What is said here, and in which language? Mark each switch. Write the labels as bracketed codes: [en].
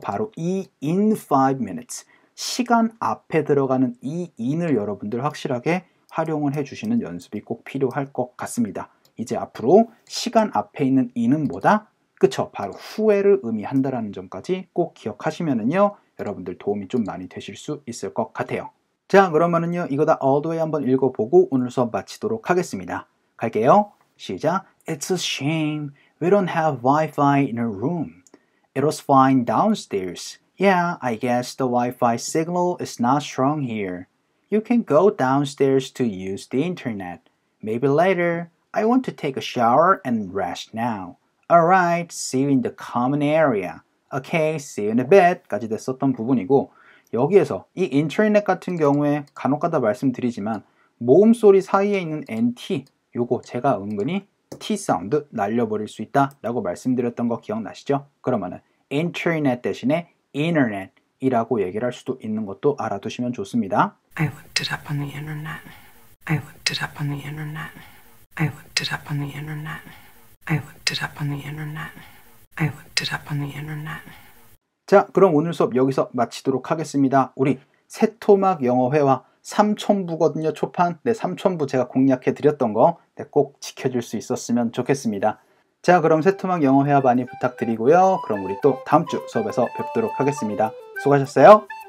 [ko] 바로 이 in 5 minutes 시간 앞에 들어가는 이 in을 여러분들 확실하게 활용을 해주시는 연습이 꼭 필요할 것 같습니다. 이제 앞으로 시간 앞에 있는 in은 뭐다? 그쵸? 바로 후회를 의미한다라는 점까지 꼭 기억하시면은요 여러분들 도움이 좀 많이 되실 수 있을 것 같아요. 자, 그러면은요 이거 다 [en] all the way [ko] 한번 읽어보고 오늘 수업 마치도록 하겠습니다. 갈게요. 시작. [en] It's a shame we don't have Wi-Fi in our room. It was fine downstairs. Yeah, I guess the Wi-Fi signal is not strong here. You can go downstairs to use the internet. Maybe later. I want to take a shower and rest now. Alright, see you in the common area. Okay, see you in a bit [ko] 까지 됐었던 부분이고 여기에서 이 인터넷 같은 경우에 간혹가다 말씀드리지만 모음 소리 사이에 있는 NT 요거 제가 은근히 T 사운드 날려버릴 수 있다 라고 말씀드렸던 거 기억나시죠? 그러면은 인터넷 대신에 internet 이라고 얘기를 할 수도 있는 것도 알아두시면 좋습니다. [en] I looked it up on the internet. I looked it up on the internet. I looked it up on the internet. I looked it up on the internet. I looked it up on the internet. [ko] 자, 그럼 오늘 수업 여기서 마치도록 하겠습니다. 우리 새토막 영어회화 3,000부거든요. 초판. 네, 3,000부 제가 공략해 드렸던 거 꼭 지켜줄 수 있었으면 좋겠습니다. 자, 그럼 새토막 영어회화 많이 부탁드리고요. 그럼 우리 또 다음 주 수업에서 뵙도록 하겠습니다. 수고하셨어요.